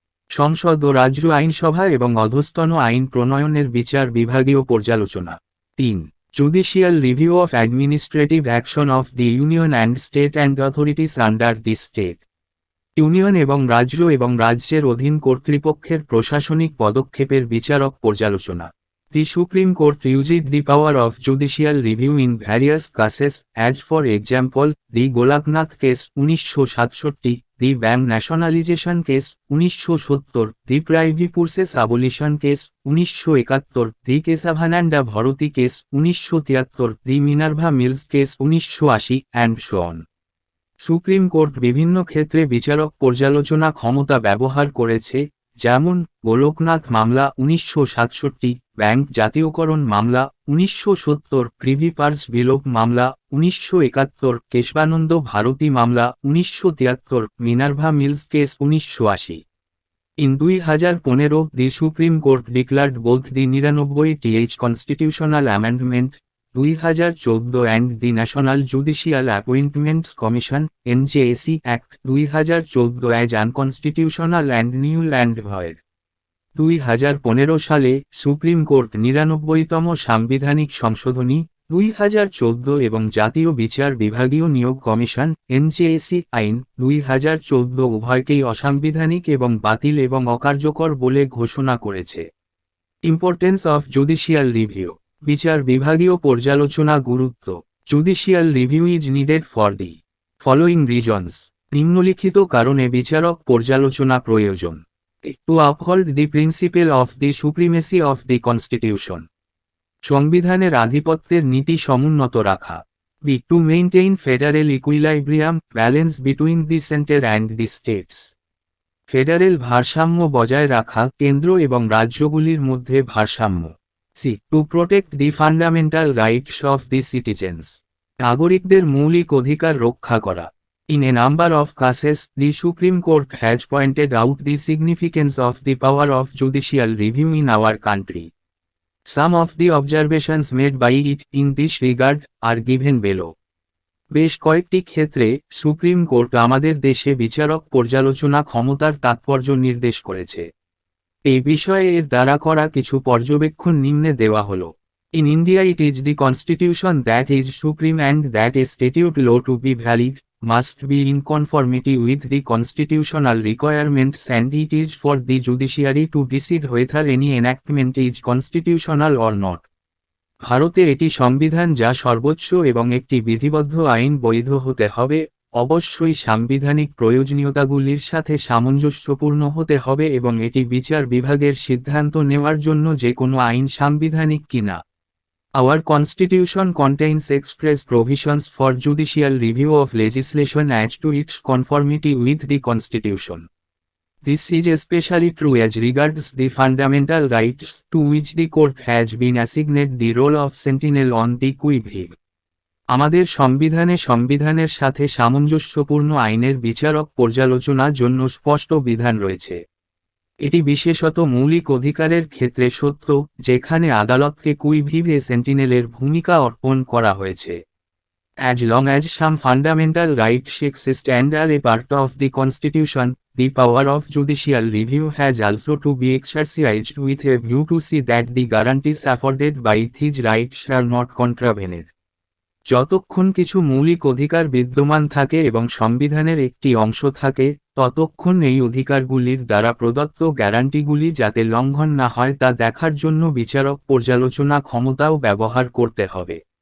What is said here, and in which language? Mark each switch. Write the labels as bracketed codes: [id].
[bn] সংসদ ও রাজ্য আইনসভা এবং অধস্তন আইন প্রণয়নের বিচার বিভাগীয় পর্যালোচনা। [en] 3. Judicial review of administrative action of the Union and state and authorities under the state. [bn] Union এবং রাজ্যের অধীন কর্তৃপক্ষের প্রশাসনিক পদক্ষেপের বিচারক পর্যালোচনা। [en] The Supreme Court used the power of judicial review in various cases, as for example, the Golaknath case 1967, the bank nationalization case 1970, the privy purses abolition case 1971, the Kesavananda Bharati case 1973, the Minerva Mills case 1980, and so on. [bn] Supreme court বিভিন্ন ক্ষেত্রে বিচারক পর্যালোচনা ক্ষমতা ব্যবহার করেছে, যেমন গোলকনাথ মামলা 1967, bank জাতীয়করণ মামলা 1970, প্রিভি পার্স বিলোপ মামলা 1971, কেশবানন্দ ভারতী মামলা 1973, Minerva mills case 1980। [en] In 2015, the Supreme Court declared both the 99th Constitutional Amendment 2014 and the National Judicial Appointments Commission (NJAC) Act 2014 as unconstitutional and null and void. [bn] 2015 সালে সুপ্রিম কোর্ট 99তম সাংবিধানিক সংশোধনী 2014 এবং জাতীয় বিচার বিভাগীয় নিয়োগ কমিশন (NJAC) আইন 2014 উভয়কেই অসাংবিধানিক এবং বাতিল এবং অকার্যকর বলে ঘোষণা করেছে। [en] Importance of judicial review. [bn] বিচার বিভাগীয় পর্যালোচনা গুরুত্ব। [en] Judicial review is needed for the following reasons. [bn] নিম্নলিখিত কারণে বিচারক পর্যালোচনা প্রয়োজন। [en] To uphold the principle of the supremacy of the constitution. [bn] সংবিধানের আধিপত্যের নীতি সমুন্নত রাখা। [en] B to maintain federal equilibrium balance between the centre and the states. [bn] Federal ভারসাম্য বজায় রাখা, কেন্দ্র এবং রাজ্যগুলির মধ্যে ভারসাম্য। [en] C to protect the fundamental rights of the citizens. [bn] নাগরিকদের মৌলিক অধিকার রক্ষা করা। [en] In a number of cases, the Supreme Court has pointed out the significance of the power of judicial review in our country. Some of the observations made by it in this regard are given below. [bn] বেশ কয়েকটি ক্ষেত্রে supreme court আমাদের দেশে বিচারক পর্যালোচনা ক্ষমতার তাৎপর্য নির্দেশ করেছে। এই বিষয়ে এর দ্বারা করা কিছু পর্যবেক্ষণ নিম্নে দেওয়া হল। [en] In India it is the constitution that is supreme and that a statute law to be valid must be in conformity with the constitutional requirements and it is for the judiciary to decide whether any enactment is constitutional or not. [bn] ভারতে এটি সংবিধান যা সর্বোচ্চ এবং একটি বিধিবদ্ধ আইন বৈধ হতে হবে, অবশ্যই সাংবিধানিক প্রয়োজনীয়তাগুলির সাথে সামঞ্জস্যপূর্ণ হতে হবে এবং এটি বিচার বিভাগের সিদ্ধান্ত নেওয়ার জন্য যে কোনো আইন সাংবিধানিক কিনা। [en] Our constitution contains express provisions for judicial review of legislation as to its conformity with the constitution. This is especially true as regards the fundamental rights to which the court has been assigned the role of sentinel on the qui-vive. [bn] আমাদের সংবিধানের সাথে সামঞ্জস্যপূর্ণ আইনের বিচারক পর্যালোচনার জন্য স্পষ্ট বিধান রয়েছে। এটি বিশেষত মৌলিক অধিকারের ক্ষেত্রে সত্য, যেখানে আদালতকে কুই-ভিভে সেন্টিনেলের ভূমিকা অর্পণ করা হয়েছে। [en] As long as some fundamental rights exist and are a part of the Constitution, the power of judicial review has also to be exercised with a view to see that the guarantees afforded by these rights are not contravened. [bn] যতক্ষণ কিছু মৌলিক অধিকার বিদ্যমান থাকে এবং সংবিধানের একটি অংশ থাকে, ততক্ষণ এই অধিকারগুলির দ্বারা প্রদত্ত গ্যারান্টিগুলি যাতে লঙ্ঘন না হয় তা দেখার জন্য বিচারক পর্যালোচনা ক্ষমতাও ব্যবহার করতে হবে।